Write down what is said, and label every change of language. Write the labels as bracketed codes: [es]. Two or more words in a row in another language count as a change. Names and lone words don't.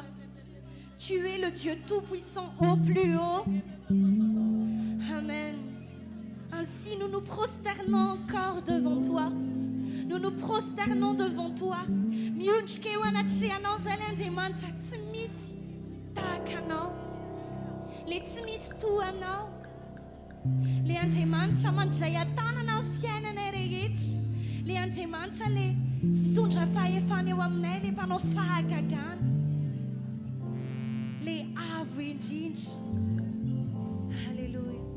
[fr] Tu es le Dieu Tout-Puissant au plus haut. Amen. Ainsi, nous nous prosternons encore devant toi. Nous nous prosternons devant toi. [mg] Le tsimis tuanao. Le Andriamanitra mandray tanana fiainana rehetra. Le Andriamanitra le mitondra fahefana eo aminay, le mpanao fahagagana. Le avo indrindra. Alléluia.